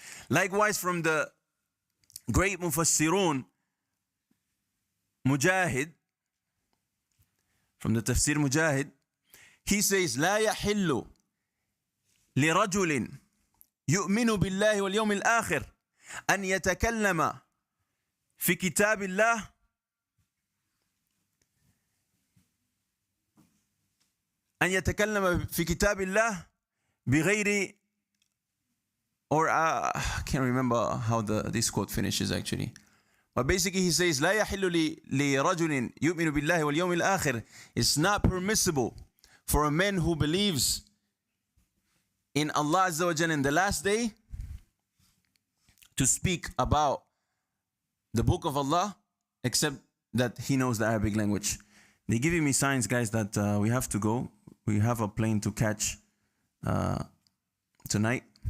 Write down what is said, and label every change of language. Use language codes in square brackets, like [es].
[en] Likewise, from the great Mufassirun, Mujahid, from the Tafsir Mujahid, he says, [ar] لا يحل لرجل يؤمن بالله واليوم الآخر أن يتكلم في كتاب الله أن يتكلم في كتاب الله بغير, [en] or I can't remember how this quote finishes actually. But basically he says, [ar] لا يحل لرجل يؤمن بالله واليوم الآخر. [en] It's not permissible for a man who believes in Allah Azza wa Jalla in the last day to speak about the book of Allah, except that he knows the Arabic language. They're giving me signs, guys, that we have to go. We have a plane to catch tonight.